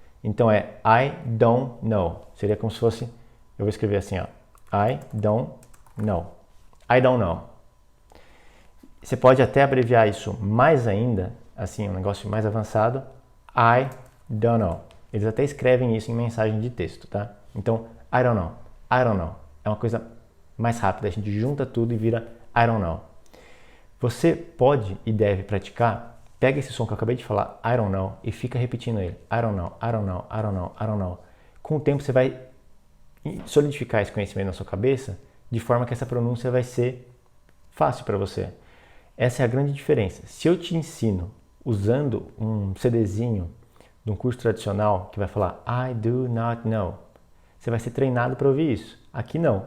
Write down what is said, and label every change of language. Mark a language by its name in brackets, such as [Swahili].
[Portuguese] Então é [English] I don't know. [Portuguese] Seria como se fosse, eu vou escrever assim, ó. [English] I don't know. I don't know. [Portuguese] Você pode até abreviar isso mais ainda, assim, um negócio mais avançado. [English] I don't know. [Portuguese] Eles até escrevem isso em mensagem de texto, tá? [English] Então, I don't know. I don't know. [Portuguese] É uma coisa mais rápida. A gente junta tudo e vira [English] I don't know. [Portuguese] Você pode e deve praticar. Pega esse som que eu acabei de falar, [English] I don't know, [Portuguese] e fica repetindo ele. [English] I don't know, I don't know, I don't know, I don't know. [Portuguese] Com o tempo você vai solidificar esse conhecimento na sua cabeça de forma que essa pronúncia vai ser fácil para você. Essa é a grande diferença. Se eu te ensino usando um CDzinho de um curso tradicional que vai falar [English] I do not know, [Portuguese] você vai ser treinado para ouvir isso. Aqui não.